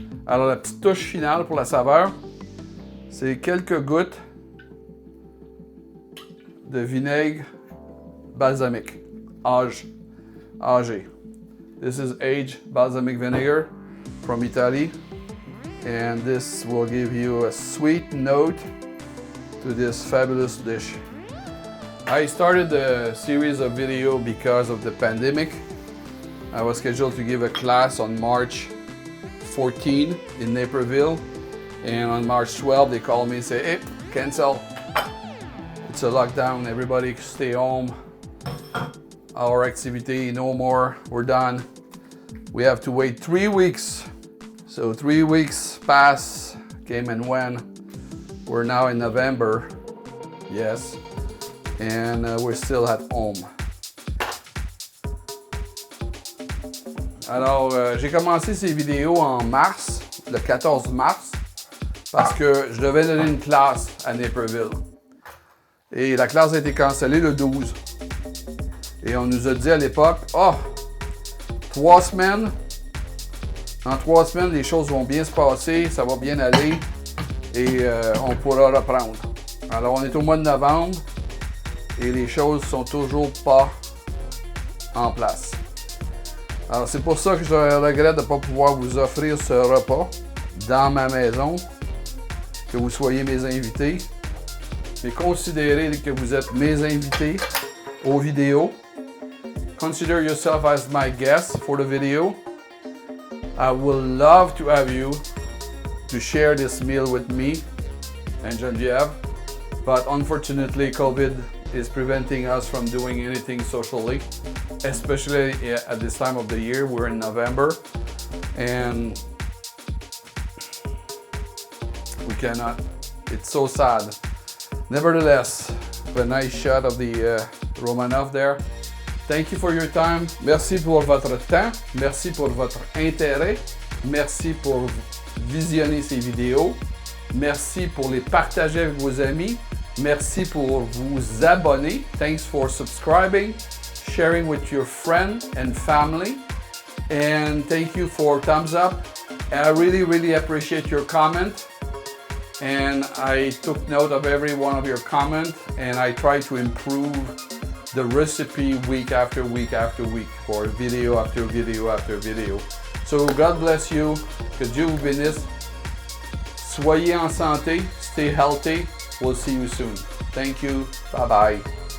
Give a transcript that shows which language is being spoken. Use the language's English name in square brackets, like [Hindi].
[French] Alors la petite touche finale pour la saveur, c'est quelques gouttes de vinaigre balsamique âgé. [English] This is aged balsamic vinegar from Italy, and this will give you a sweet note to this fabulous dish. I started the series of video because of the pandemic. I was scheduled to give a class on March 14 in Naperville, and on March 12 they called me and say, hey, cancel. It's a lockdown, everybody stay home. Our activity, no more, we're done. We have to wait 3 weeks. So 3 weeks pass, came and went. We're now in November, yes, and we're still at home. [French] Alors, j'ai commencé ces vidéos en mars, le 14 mars, parce que je devais donner une classe à Naperville. Et la classe a été cancellée le 12. Et on nous a dit à l'époque, 3 semaines, en 3 semaines, les choses vont bien se passer, ça va bien aller et on pourra reprendre. Alors, on est au mois de novembre et les choses sont toujours pas en place. Alors, c'est pour ça que je regrette de ne pas pouvoir vous offrir ce repas dans ma maison, que vous soyez mes invités. Mais considérez que vous êtes mes invités aux vidéos. [English] Consider yourself as my guest for the video. I would love to have you to share this meal with me and Geneviève, but unfortunately COVID is preventing us from doing anything socially, especially at this time of the year. We're in November and we cannot. It's so sad. Nevertheless, a nice shot of the Romanoff there. Thank you for your time. [French] Merci pour votre temps. Merci pour votre intérêt. Merci pour visionner ces vidéos. Merci pour les partager avec vos amis. Merci pour vous abonner. [English] Thanks for subscribing, sharing with your friends and family. And thank you for thumbs up. I really, really appreciate your comment. and I took note of every one of your comments, and I try to improve the recipe week after week after week, for video after video after video. So God bless you, [French] que Dieu vous bénisse. Soyez en santé, [English] stay healthy. We'll see you soon. Thank you. Bye bye.